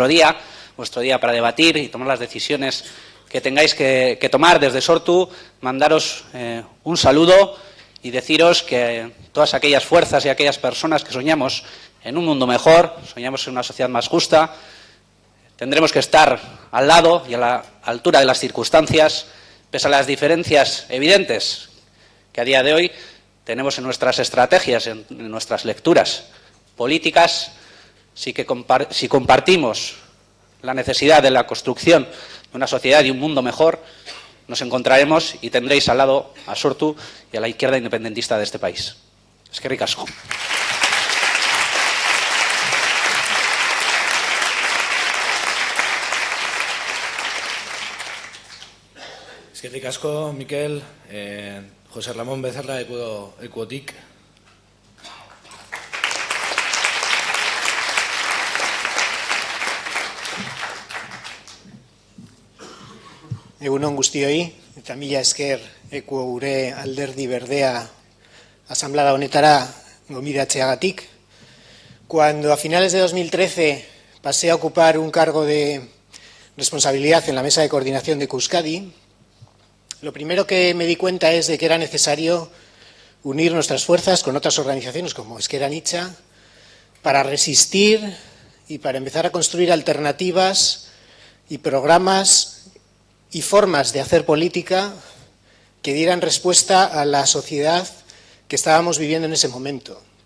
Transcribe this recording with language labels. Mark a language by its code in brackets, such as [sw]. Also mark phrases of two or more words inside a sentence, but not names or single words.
[es] día para debatir y tomar las decisiones que tengáis que tomar desde Sortu, mandaros un saludo y deciros que todas aquellas fuerzas y aquellas personas que soñamos en un mundo mejor, soñamos en una sociedad más justa, tendremos que estar al lado y a la altura de las circunstancias, pese a las diferencias evidentes que a día de hoy tenemos en nuestras estrategias, en nuestras lecturas políticas. Si compartimos la necesidad de la construcción de una sociedad y un mundo mejor, nos encontraremos y tendréis al lado a Sortu y a la izquierda independentista de este país. [eu] Eskerrik asko. Eskerrik asko, Mikel. José Ramón Becerra, Ekuotik. Egun on guztioi, eta mila esker Ekuo gure alderdi berdea asamblea honetara gonbidatzeagatik. [es] Cuando a finales de 2013 pasé a ocupar un cargo de responsabilidad en la mesa de coordinación de Euskadi, lo primero que me di cuenta es de que era necesario unir nuestras fuerzas con otras organizaciones como Ezker-Anitza para resistir y para empezar a construir alternativas y programas y formas de hacer política que dieran respuesta a la sociedad que estábamos viviendo en ese momento.